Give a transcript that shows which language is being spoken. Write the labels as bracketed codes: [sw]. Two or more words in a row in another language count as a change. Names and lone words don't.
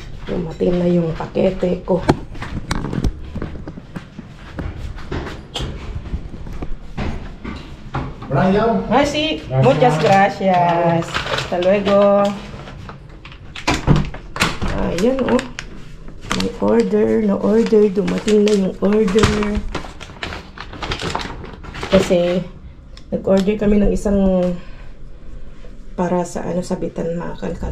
[tl] Dumating na yung pakete ko. Brian. Ay, [es] sí. Muchas gracias. Hasta luego. [tl] Ayan, oh. May order. Na-order. Dumating na yung order. Kasi, nag-order kami ng isang para sa sabitan, mga kalkal.